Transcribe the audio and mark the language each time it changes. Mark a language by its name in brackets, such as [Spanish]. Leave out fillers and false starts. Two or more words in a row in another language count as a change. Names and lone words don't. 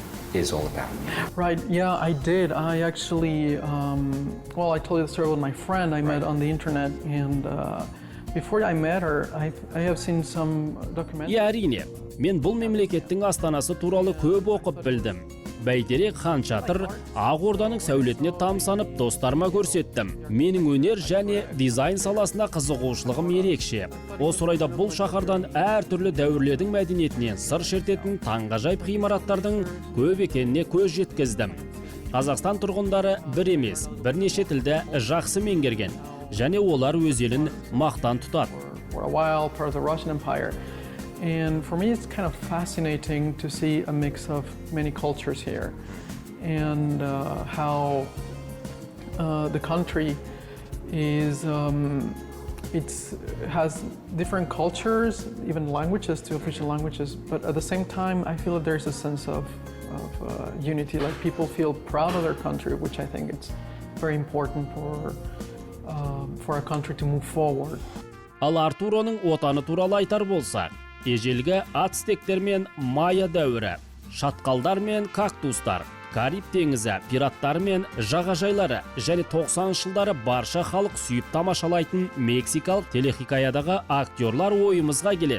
[English] is all about. Right, yeah, I did. I actually, well, I told you the story with my friend I met on the internet, and before I met her, I have seen some documentaries. [Kazakh] Иә, әрине, мен бұл мемлекеттің астанасы туралы көп оқып білдім. Бәйтерек хан шатыр Ақ Орданың сәулетіне тамсанып достарыма көрсеттім. Менің өнер және дизайн саласына қызығушылығым ерекше. Осы орайда бұл шаһардан әртүрлі дәуірлердің мәдениетінен сыр шертетін таңғажайып ғимараттардың көп екеніне көз жеткіздім. Қазақстан тұрғындары бір емес, бірнеше тілді жақсы меңгерген, және олар өз елін мақтан тұтады. [English] For a while, part of the Russian Empire. And for me, it's kind of fascinating to see a mix of many cultures here, and how the country is, it has different cultures, even languages, two official languages, but at the same time, I feel that there's a sense of unity, like people feel proud of their country, which I think it's very important for a country to move forward. [Kazakh] Ал Артуроның отаны туралы айтар болсақ, ежелгі ацтектер мен майя дәуірі, шатқалдар мен кактустар, Кариб теңізі, пираттар мен жағажайлары және 90-шы жылдары барша халық сүйіп тамашалайтын мексикалық телехикаядағы актерлар ойымызға келеді.